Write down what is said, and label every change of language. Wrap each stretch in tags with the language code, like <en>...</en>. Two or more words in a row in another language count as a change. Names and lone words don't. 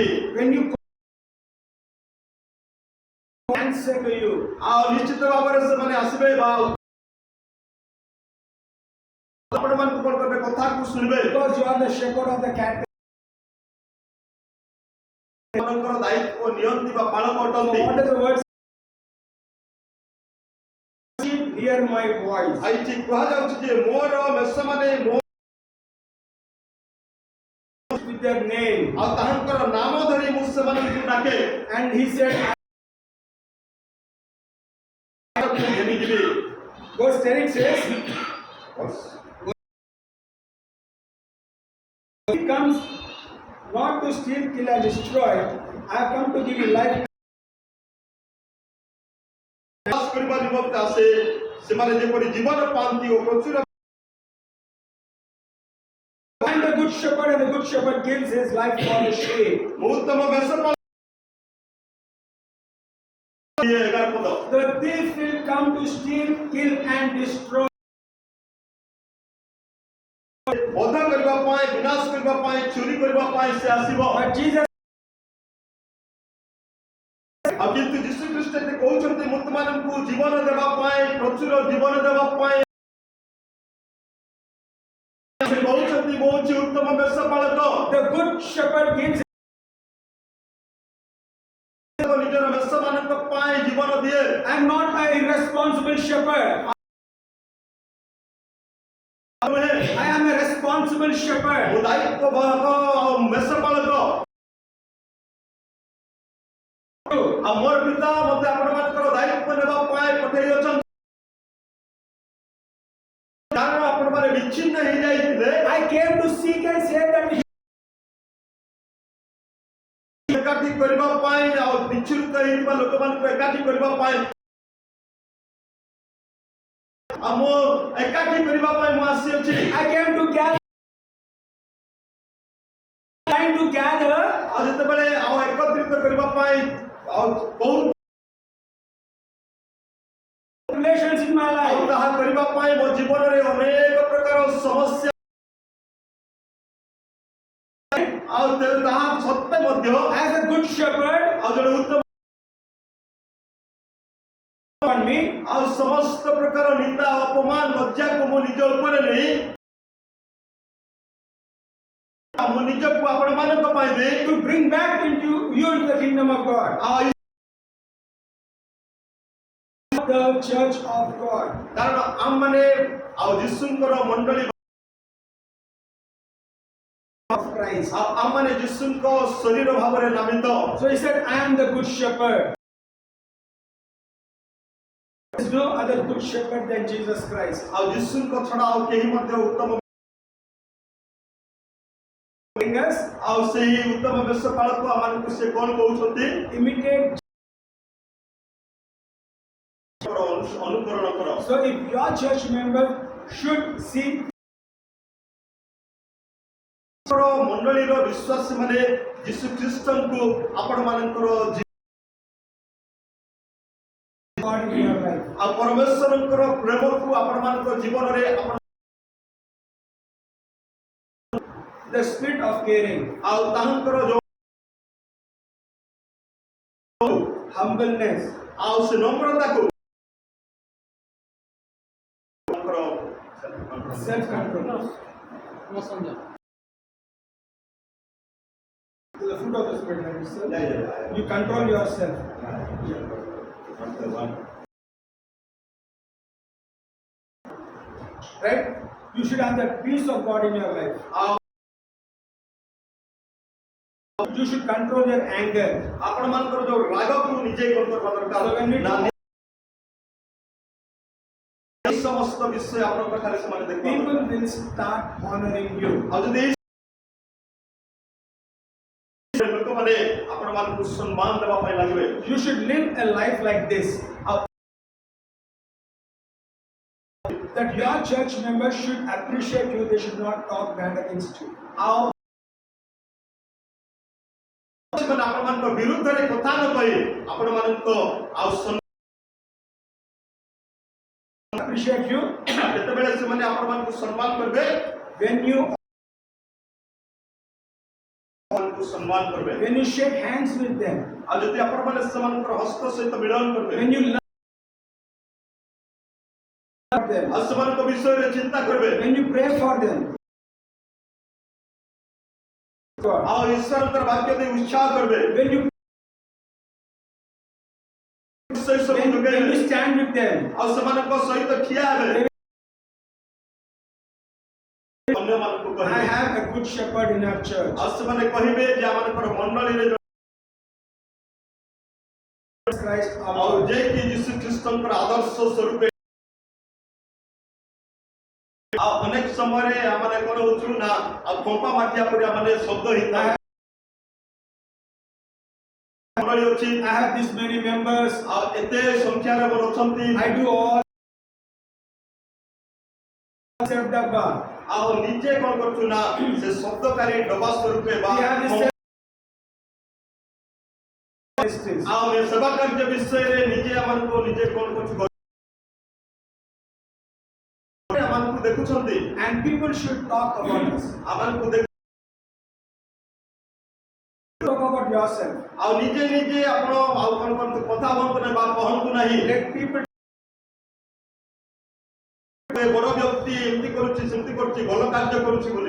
<en>When you answer to you,</en> <or>ଆଉ ନିଶ୍ଚିତ ଭାବରେ ସେମାନେ ଆସିବେ ବା ଆପଣମାନଙ୍କୁ କ'ଣ କରିବେ କଥାକୁ ଶୁଣିବେ</or> <en>because you are the shepherd of the cattle.</en> <or>ମାନଙ୍କର ଦାୟିତ୍ୱ ନିଅନ୍ତି ବା ପାଳକ</or> <en>So</en> <or>ଅଟନ୍ତି</or> <en>what is the word? Hear my voice.</en> <or>ଏଇଠି କୁହାଯାଉଛି ଯେ ମୋର ମେଷ ମାନେ ମୋ</or> <en>With their name.</en> <or>ଆଉ ତାହାଙ୍କର ନାମ ଧରି ମୁଁ ସେମାନଙ୍କୁ ଡାକେ</or> <en>And he said,</en> <or>ଘେନିଯିବି</or> <en>verse 10 it says, He comes not to steal, kill, and destroy. I have come to give you life.</en> <or>ବିନାଶ କରିବା ନିମନ୍ତେ ଆସେ ସେମାନେ ଯେପରି ଜୀବନ ପାଆନ୍ତି ଓ ପ୍ରଚୁର</or> <en>I'm the good shepherd, and the good shepherd gives his life for the sheep.</en> <or>ମୁଁ ଉତ୍ତମ ମେଷ ପାଳକ 11 ପଦ</or> <en>The thief will come to steal, kill, and destroy.</en> <or>ବଧ କରିବା ପାଇଁ ବିନାଶ କରିବା ପାଇଁ ଚୋରି କରିବା ପାଇଁ ସେ ଆସିବ</or> <en>But Jesus</en> <or>ଆଉ କିନ୍ତୁ ଯୀଶୁ ଖ୍ରୀଷ୍ଟ କହୁଛନ୍ତି ମୁଁ ତୁମମାନଙ୍କୁ ଜୀବନ ଦେବା ପାଇଁ ପ୍ରଚୁର ଜୀବନ ଦେବା ପାଇଁ ସେ କହୁଛନ୍ତି ମୁଁ ହେଉଛି ଉତ୍ତମ ମେଷ ପାଳକ</or> <en>the good shepherd gives</en> <or>ନିଜର ମେଷ ମାନଙ୍କ ପାଇଁ ଜୀବନ ଦିଏ</or> <en>I'm not an irresponsible shepherd. I am a responsible</en> <or>ମୁଁ</or> <en>shepherd.</en> <or>ଦାୟିତ୍ୱବାହକ ଆଉ ମେଷ ପାଳକ ଆଉ ମୋର ପିତା ମୋତେ ଆପଣମାନଙ୍କର ଦାୟିତ୍ୱ ନେବା ପାଇଁ ପଠେଇ ଅଛନ୍ତି କାରଣ ଆପଣମାନେ ବିଚ୍ଛିନ୍ନ ହେଇଯାଇଥିଲେ</or> <en>I came to seek and save that</en> <or>ଏକାଠି କରିବା ପାଇଁ ଆଉ ବିଚ୍ଛୁରିତ ହେଇଥିବା ଲୋକମାନଙ୍କୁ ଏକାଠି କରିବା ପାଇଁ ଆଉ ମୁଁ ଏକାଠି କରିବା ପାଇଁ ମୁଁ ଆସିଅଛି</or> <en>I came to gather. Trying to gather</en> <or>ଆଉ ଯେତେବେଳେ ଆଉ ଏକତ୍ରିତ କରିବା ପାଇଁ ଆଉ ବହୁତ</or> <en>relations in my</en> <or>ଆଉ</or> <en>life.</en> <or>ତାହା କରିବା ପାଇଁ ମୋ ଜୀବନରେ ଅନେକ ପ୍ରକାର ସମସ୍ୟା ଆଉ ତାହା ସତ୍ତ୍ୱେ ମଧ୍ୟ</or> <en>As a good shepherd</en> <or>ଆଉ ଜଣେ ଉତ୍ତମ</or> <en>on me,</en> <or>ଆଉ ସମସ୍ତ ପ୍ରକାର ନିନ୍ଦା ଅପମାନ ଲଜ୍ଜାକୁ ମୁଁ ନିଜ ଉପରେ ନେଇ ଆଉ ମୁଁ ନିଜକୁ ଆପଣମାନଙ୍କ ପାଇଁ ଦେଇ</or> <en>to bring back into you into the kingdom of God.</en> <or>ଆଉ</or> <en>The church of God.</en> <or>କାରଣ ଆମମାନେ ଆଉ ଯୀଶୁଙ୍କର ମଣ୍ଡଳୀ</or> <en>Of Christ.</en> <or>ଆଉ ଆମମାନେ ଯୀଶୁଙ୍କ ଶରୀର ଭାବରେ ନାମିତ</or> <en>So he said, I am the good shepherd. There is no other good shepherd than Jesus Christ.</en> <or>ଆଉ ଯୀଶୁଙ୍କ ଛଡା ଆଉ କେହି ମଧ୍ୟ ଉତ୍ତମ</or> <en>Bring us,</en> <or>ଆଉ ସେହି ଉତ୍ତମ ବେଶ ପାଳକ ଆମମାନଙ୍କୁ ସେ କଣ କହୁଛନ୍ତି</or> <en>imitate</en> <or>ଅନୁକରଣ କର।</or> <en>So if your church member should see</en> <or>ମଣ୍ଡଳୀର ବିଶ୍ୱାସୀ ମାନେ ଯୀଶୁ ଖ୍ରୀଷ୍ଟଙ୍କୁ ଆପଣ ମାନଙ୍କର</or> <en>God in your life,</en> <or>ଆଉ ପରମେଶ୍ୱରଙ୍କର ପ୍ରେମକୁ ଆପଣ ମାନଙ୍କ ଜୀବନରେ ଆପଣ</or> <en>the spirit of caring,</en> <or>ଆଉ ତାହାଙ୍କର ଯୋଉ</or> <en>humbleness,</en> <or>ଆଉ ସେ ନମ୍ରତାକୁ</or> <en>self-control, the fruit of the spirit, like you said. You control yourself. Right? You should have the peace of God in your life. You should control your anger.</en> <or>ଆପଣ ମାନଙ୍କର ଯୋଉ ରାଗକୁ ନିଜେ କଣ୍ଟ୍ରୋଲ କରିବା ଦରକାର।</or> <en>So when we</en> <or>ନା এই ସମସ୍ତ ବିଷୟ ଆପଣଙ୍କ ପାଖରେ ସେମାନେ ଦେଖିବେ।</or> <en>people will start honoring you.</en> <or>ଆଉ ଯଦି ଲୋକମାନେ ଆପଣ ମାନଙ୍କୁ ସମ୍ମାନ ଦେବା ପାଇଁ ଲାଗିବେ।</or> <en>You should live a life like this. That your church members should appreciate you. They should not talk bad against you.</en> <or>ଆଉ ସେମାନେ ଆପଣ ମାନଙ୍କ ବିରୁଦ୍ଧରେ କଥା ନ କହି ଆପଣ ମାନଙ୍କୁ ଆଉ</or> <en>Appreciate you</en> <or>ଯେତେବେଳେ ସେମାନେ ଆପଣ ମାନଙ୍କୁ ସମ୍ମାନ କରିବେ</or> <en>when you shake hands with them.</en> <or>ଆଉ ଯଦି ଆପଣ ମାନେ ସେମାନଙ୍କର ହସ୍ତ ସହିତ ମିଳନ କରିବେ</or> <en>When you love them.</en> <or>ଆଉ ସେମାନଙ୍କ ବିଷୟରେ ଚିନ୍ତା କରିବେ</or> <en>When you pray for them.</en> <or>ଆଉ ଈଶ୍ୱରଙ୍କର ବାକ୍ୟ ଦେଇ ଉତ୍ସାହ କରିବେ</or> <en>When you stand with them.</en> <or>ଆଉ ସେମାନଙ୍କ ସହିତ ଠିଆ ହେବେ ଅନ୍ୟମାନଙ୍କୁ</or> <en>I</en> <or>କହିବେ</or> <en>have a good shepherd in our church.</en> <or>ଆଉ ସେମାନେ କହିବେ ଯେ ଆମମାନଙ୍କର ମଣ୍ଡଳୀରେ Christ ଆଉ</or> <en>our</en> <or>ଯେ କି ଯୀଶୁ ଖ୍ରୀଷ୍ଟଙ୍କର ଆଦର୍ଶ ସ୍ୱରୂପ ଆଉ ଅନେକ ସମୟରେ ଆମେ କଣ ହଉଛୁ ନା ଆଉ କମ୍ପା ମାଠିଆ ପରି ଆମେ ଶବ୍ଦ ହେଇଥାଏ ମଣ୍ଡଳୀ ଅଛି</or> <en>I have this many members.</en> <or>ଆଉ ଏତେ ସଂଖ୍ୟାରେ ମୋର ଅଛନ୍ତି</or> <en>I do all except the bar.</en> <or>ଆଉ ନିଜେ କଣ କରୁଛୁ ନା ସେ ଶବ୍ଦକାରୀ ଡବା ସ୍ୱରୂପେ ବା</or> <en>We have this</en> <or>ଆଉ ଏ ସେବା କାର୍ଯ୍ୟ ବିଷୟରେ ନିଜେ ଆମକୁ ନିଜେ କଣ କରୁଛୁ ଆମକୁ ଦେଖୁଛନ୍ତି</or> <en>and people should talk about us.</en> <or>ଆମକୁ</or> <en>Talk about yourself.</en> <or>ଆଉ ନିଜେ ନିଜେ ଆପଣ ଆଉ କଣ କରନ୍ତୁ କଥା ହୁଅନ୍ତୁ ନାହିଁ ବା କହନ୍ତୁ ନାହିଁ</or> <en>Let people</en> <or>ବଡ ବ୍ୟକ୍ତି ଏମିତି କରୁଛି ସେମିତି କରୁଛି ଭଲ କାର୍ଯ୍ୟ କରୁଛି ବୋଲି</or>